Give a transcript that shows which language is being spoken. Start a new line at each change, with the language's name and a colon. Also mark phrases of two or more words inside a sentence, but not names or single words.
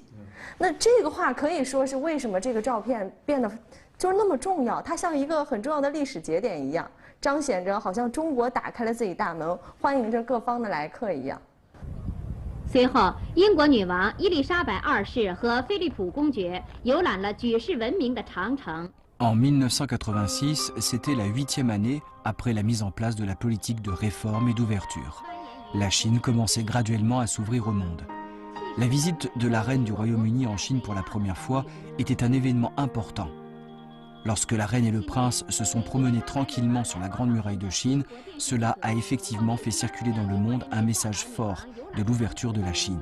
Chinese: 那这个话可以说是为什么这个照片变得就是那么重要？它像一个很重要的历史节点一样，彰显着好像中国打开了自己大门，欢迎着各方的来客一样。随后，英国女王伊丽莎白二世和菲利普公爵游览了举世闻名的长城。
French: En 1986, c'était la 8e année après la mise en place de la politique de réforme et d'ouverture. La Chine commençait graduellement à s'ouvrir au monde. La visite de la reine du Royaume-Uni en Chine pour la première fois était un événement important. Lorsque la reine et le prince se sont promenés tranquillement sur la Grande Muraille de Chine, cela a effectivement fait circuler dans le monde un message fort de l'ouverture de la Chine.